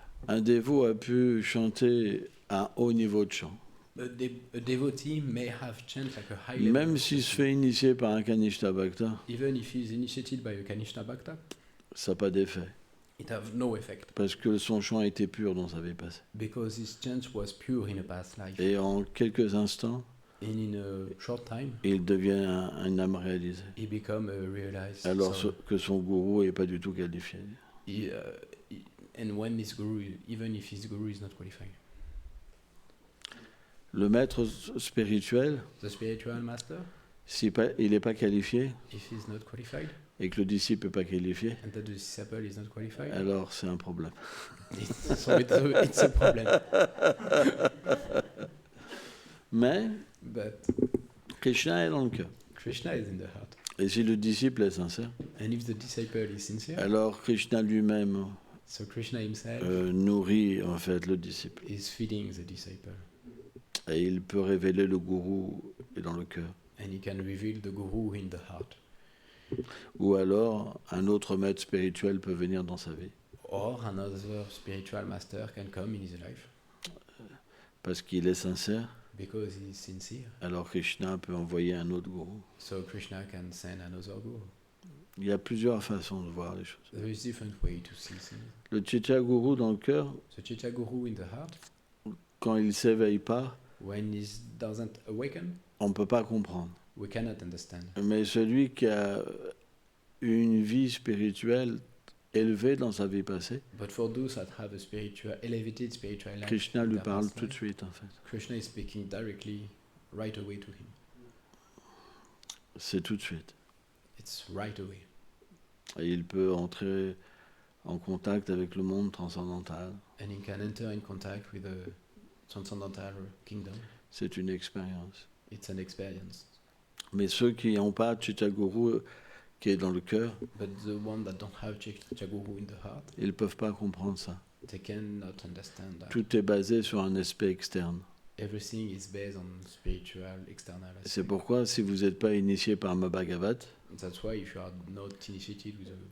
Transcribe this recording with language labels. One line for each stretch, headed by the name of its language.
French: un dévot a pu chanter à un haut niveau de chant.
English: a devotee may have chanted like a high level.
French: Même s'il se fait initier par un Kanishta Bhakta,
English: Even if he is initiated by a Kanishta Bhakta,
French: ça n'a pas d'effet.
English: it have no effect.
French: Parce que son chant était pur dans sa vie passée.
English: Because his chant was pure in a past life.
French: Et en quelques instants,
English: And in a short time,
French: il devient une âme réalisée.
English: he become a realized
French: Alors
English: soul.
French: que son gourou n'est pas du tout qualifié.
English: And when his guru, even if his guru is not qualified,
French: Le maître spirituel,
English: the spiritual master,
French: si il n'est pas qualifié
English: if he's not qualified,
French: et que le disciple n'est pas qualifié,
English: and that the disciple is not qualified,
French: alors c'est un problème.
English: it's a problem.
French: Mais
English: But
French: Krishna est dans le cœur.
English: Krishna is in the heart.
French: Et si le disciple est sincère,
English: And if the disciple is sincere,
French: alors Krishna lui-même
English: so Krishna himself
French: nourrit en fait le disciple.
English: is feeding the disciple.
French: Et il peut révéler le gourou et dans le cœur.
English: And he can reveal the guru in the heart.
French: Ou alors un autre maître spirituel peut venir dans sa vie.
English: Or another spiritual master can come in his life.
French: Parce qu'il est sincère,
English: Because he is sincere.
French: alors Krishna peut envoyer un autre gourou.
English: So Krishna can send another guru.
French: Il y a plusieurs façons de voir les choses.
English: There is different way to see things.
French: Le Chitta Guru dans le cœur,
English: So Chitta Guru in the heart,
French: quand il ne s'éveille pas,
English: when he doesn't awaken,
French: on ne peut pas comprendre.
English: we cannot understand.
French: Mais celui qui a une vie spirituelle élevée dans sa vie passée,
English: But for those that have a elevated spiritual life,
French: Krishna
English: in
French: lui
English: their
French: parle
English: past
French: tout de
English: life,
French: suite en fait.
English: Krishna is speaking directly, right away to him.
French: C'est tout de suite.
English: It's right away.
French: Et il peut entrer en contact avec le monde transcendantal.
English: And he can enter in contact with the transcendental kingdom.
French: C'est une expérience.
English: It's an experience.
French: Mais ceux qui n'ont pas Chitta Guru qui est dans le cœur,
English: But the one that don't have Chitta Guru in the heart,
French: ils ne peuvent pas comprendre ça.
English: they cannot understand that.
French: Tout est basé sur un aspect externe.
English: Everything is based on spiritual, external aspect.
French: C'est pourquoi si vous n'êtes pas initié par ma Bhagavatam,
English: That's why if you are not initiated with